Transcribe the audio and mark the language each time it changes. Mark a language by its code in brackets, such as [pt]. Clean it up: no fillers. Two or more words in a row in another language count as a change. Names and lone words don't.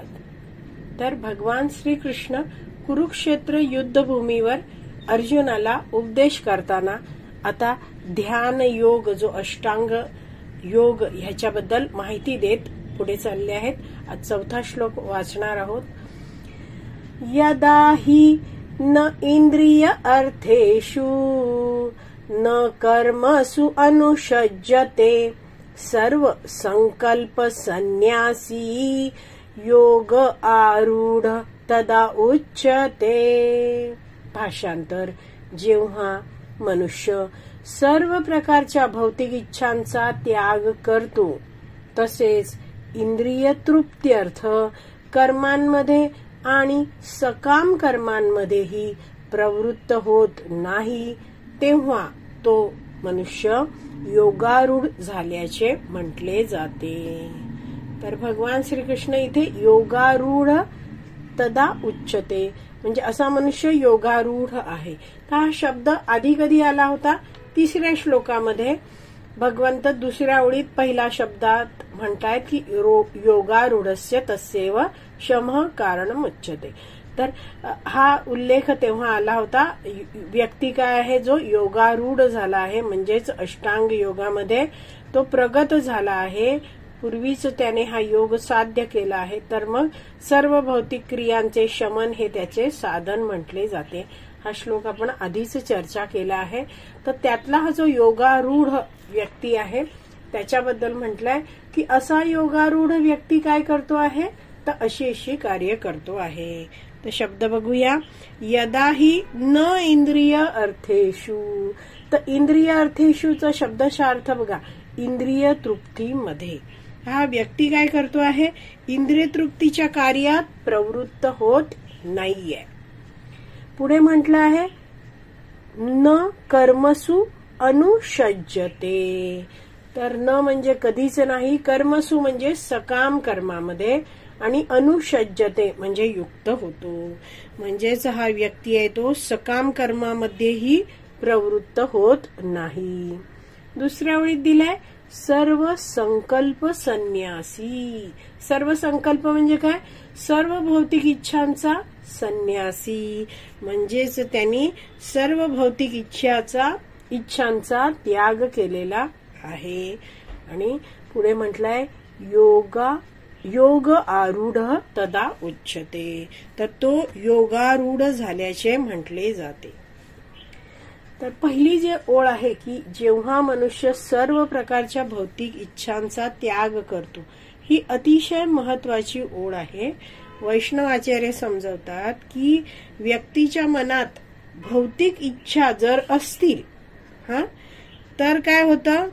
[mr] तर भगवान श्रीकृष्ण कुरुक्षेत्र युद्धभूमीवर अर्जुनाला उपदेश करताना आता ध्यान योग, जो अष्टांग योग, ह्याच्याबद्दल माहिती देत पुढे चालले आहेत. आज 4था श्लोक वाचणार आहोत. [sa] यदा हि न इंद्रिय अर्थेषु न कर्मसु अनुषज्यते सर्व संकल्प संन्यासी योग आरूढ तदा उच्यते. [mr] भाषांतर. जेव्हा मनुष्य सर्व प्रकारच्या भौतिक इच्छांचा त्याग करतो, तसेच इंद्रिय तृप्त्यर्थ कर्मांमध्ये आणि सकाम कर्मांमध्येही प्रवृत्त होत नाही, तेव्हा तो मनुष्य योगारूढ झाल्याचे म्हटले जाते. तर भगवान श्रीकृष्ण इथे [sa] योगारूढ तदा उच्यते [mr] म्हणजे असा मनुष्य योगारूढ आहे. हा शब्द आधी कधी आला होता? 3ऱ्या श्लोकामध्ये भगवंत 2ऱ्या ओळीत पहिल्या शब्दात म्हणतायत की [sa] योगारूढस्य तस्यैव शमः कारणम उच्यते. [mr] तर हा उल्लेख तेव्हा आला होता. व्यक्ती काय आहे? जो योगारूढ झाला आहे, म्हणजेच अष्टांग योगामध्ये तो प्रगत झाला आहे. पूर्वीच त्याने हा योग साध्य केला आहे. तर मग सर्व भौतिक क्रियांचे शमन हे त्याचे साधन म्हटले जाते. हा श्लोक आपण आधीच चर्चा केला आहे. तर त्यातला हा जो योगारूढ व्यक्ती आहे त्याच्याबद्दल म्हटलंय की असा योगारूढ व्यक्ती काय करतो आहे? तर अशी कार्य करतो आहे. तर शब्द बघूया. [sa] यदा हि न इंद्रिय अर्थेषु. [mr] तर इंद्रिय अर्थेषुचा शब्दशः अर्थ बघा. इंद्रिय तृप्तीमध्ये हा व्यक्ती काय करतो आहे? इंद्रिय तृप्तीच्या कार्यात प्रवृत्त होत नाहीये. पुढे म्हटलं आहे [sa] न कर्मसु अनुषज्यते. [mr] तर न म्हणजे कधीच नाही, कर्मसु म्हणजे सकाम कर्मामध्ये, आणि अनुषज्यते म्हणजे युक्त होतो. म्हणजेच हा व्यक्ती आहे तो सकाम कर्मामध्येही प्रवृत्त होत नाही. 2ऱ्या ओळीत दिलाय [sa] सर्व संकल्प संन्यासी. [mr] सर्व संकल्प म्हणजे काय? सर्व भौतिक इच्छांचा संन्यासी, म्हणजेच त्यांनी सर्व भौतिक इच्छांचा त्याग केलेला आहे. आणि पुढे म्हटलंय [sa] योग आरूढ तदा उच्यते. [mr] तर तो योगारूढ झाल्याचे म्हटले जाते. तर पहिली जे ओळ आहे की जेव्हा मनुष्य सर्व प्रकारच्या भौतिक इच्छांचा त्याग करतो, ही अतिशय महत्वाची ओळ आहे. वैष्णवाचार्य समजवतात की व्यक्तीच्या मनात भौतिक इच्छा जर असतील तर काय होतं?